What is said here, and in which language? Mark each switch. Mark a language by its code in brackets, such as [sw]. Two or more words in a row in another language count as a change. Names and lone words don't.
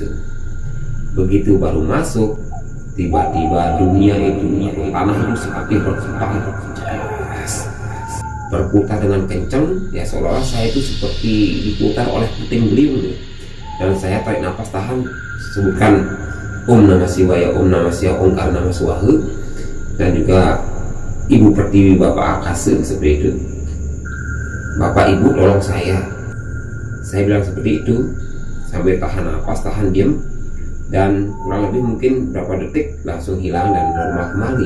[id] Begitu baru masuk, tiba-tiba dunia itu, tanah itu seperti berputar dengan kencang ya, seolah-olah saya itu seperti diputar oleh puting beliung gitu. Dan saya tarik nafas tahan, sebutkan [sa] ॐ नमः शिवाय, ॐ नमः शिवाय, ॐ करनम स्वाहा, [id] dan juga Ibu Pertiwi, Bapak Akase, seperti itu. Bapak Ibu tolong saya bilang seperti itu sambil tahan nafas, tahan diam, dan kurang lebih mungkin berapa detik langsung hilang dan normal kembali.